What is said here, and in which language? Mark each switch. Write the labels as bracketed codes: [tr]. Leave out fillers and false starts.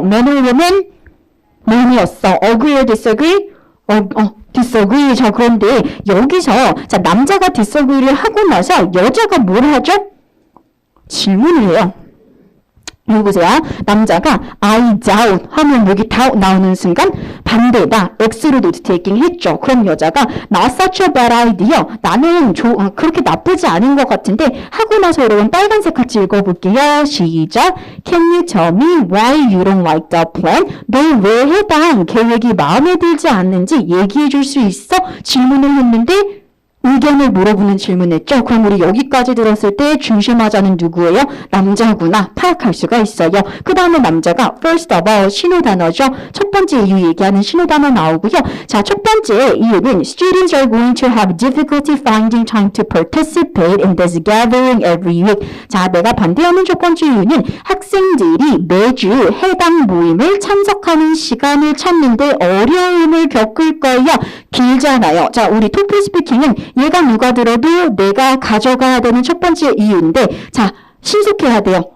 [en] Man or woman? man이었어. agree or disagree? disagree. [ko] 자, 그런데 여기서 자, 남자가 disagree를 하고 나서 여자가 뭘 하죠? 질문을 해요. 여기 보세요. 남자가 I doubt 하면 여기 doubt 나오는 순간 반대다. X로 노트 테이킹 했죠. 그럼 여자가 [en] not such a bad idea. [ko] 나는 그렇게 나쁘지 않은 것 같은데 하고 나서 여러분 빨간색 같이 읽어볼게요. 시작. [en] Can you tell me why you don't like the plan? [ko] 너 왜 해당 계획이 마음에 들지 않는지 얘기해 줄 수 있어? 질문을 했는데 의견을 물어보는 질문했죠. 그럼 우리 여기까지 들었을 때 중심하자는 누구예요? 남자구나 파악할 수가 있어요. 그 다음에 남자가 first of all 신호단어죠. 첫 번째 이유 얘기하는 신호단어 나오고요. 자, 첫 번째 이유는 [en] students are going to have difficulty finding time to participate in this gathering every week. [ko] 자, 내가 반대하는 첫 번째 이유는 학생들이 매주 해당 모임을 참석하는 시간을 찾는데 어려움을 겪을 거예요. 길잖아요. 자, 우리 토플 스피킹은 얘가 누가 들어도 내가 가져가야 되는 첫 번째 이유인데 자, 신속해야 돼요.